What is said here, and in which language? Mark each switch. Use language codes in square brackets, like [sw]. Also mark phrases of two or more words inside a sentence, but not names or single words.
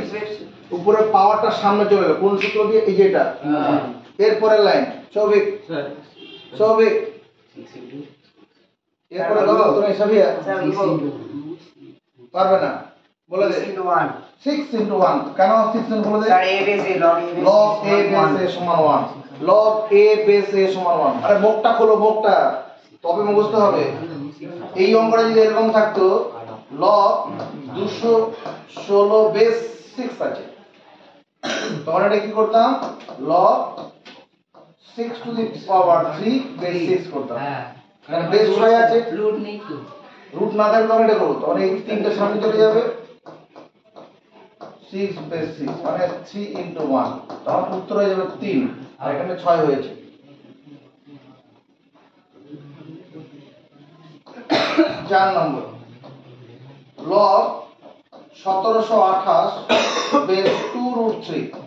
[bn] উপরে পাওয়ারটা সামনে চলে গেল কোন সূত্র দিয়ে? এই যে এটা। এরপরের লাইন সৌভিক স্যার সৌভিক এরপরে দাও তুমি সাবিয়া স্যার বলবো পারবে না বলে দে [en] 6 into 1 6 into 1 [bn] কেন [en] 6 into [bn] বলে দে? স্যার [en] a base a log log a base a [bn] সমান 1 [en] log a base a [bn] সমান 1। আরে মুখটা খোলো মুখটা, তবে মুখস্থ হবে। এই অঙ্কটা যদি এরকম থাকতো log 216 বেস 6 আছে, তখন এটা কি করতাম? [en] log 6 to the power 3 বেস 6 করতাম। [bn] হ্যাঁ কারণ বেস 6 আছে, রুট নেই তো রুট না থাকলে তখন এটা করবো, তখন এই তিনটা সামনে চলে যাবে 6 বেস 6 মানে [en] 3 into 1, [bn] তখন উত্তর হয়ে যাবে 3 আর এখানে 6 হয়েছে। 4 নম্বর log 1728 বেস 2 root 3।